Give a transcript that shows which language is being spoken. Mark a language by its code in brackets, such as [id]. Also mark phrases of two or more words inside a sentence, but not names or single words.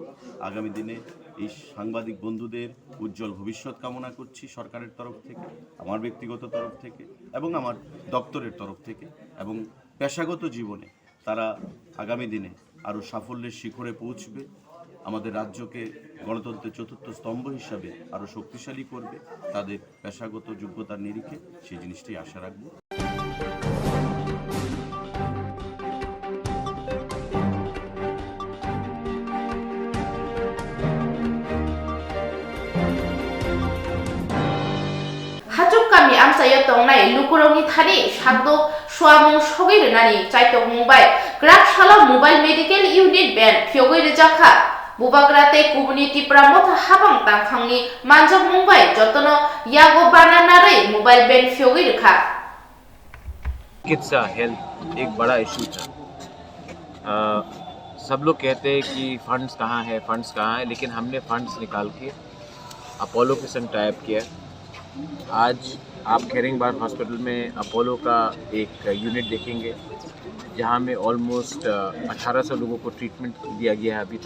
[bn] আগামী দিনে এই সাংবাদিক বন্ধুদের উজ্জ্বল ভবিষ্যৎ কামনা করছি সরকারের তরফ থেকে, আমার ব্যক্তিগত তরফ থেকে এবং আমার দপ্তরের তরফ থেকে, এবং পেশাগত জীবনে তারা আগামী দিনে আরও সাফল্যের শিখরে পৌঁছবে, আমাদের রাজ্যকে গণতন্ত্রের চতুর্থ স্তম্ভ হিসাবে আরও শক্তিশালী করবে। তাদের পেশাগত যোগ্যতার নিরিখে সেই জিনিসটি আশা রাখবো। [trp] kami amsaya tongnai lukurongni thani sakdo swamung sogei renani chaito mumbai grak shala [en] mobile medical unit [trp] ban fyogoi rejakha bubagrate community pramotha habang tangkhangni manjak mumbai jotono yago bananare mobile ban fyogoi rekha। [hi] चिकित्सा हेल्थ एक बड़ा इशू था। सब लोग कहते हैं कि फंड्स कहाँ है, लेकिन हमने फंड्स निकाल के अपोलो के संग टाइप किया। आज आप खेरिंगबाग हॉस्पिटल में अपोलो का एक यूनिट देखेंगे जहाँ में ऑलमोस्ट 1800 लोगों को ट्रीटमेंट दिया गया है अभी तक।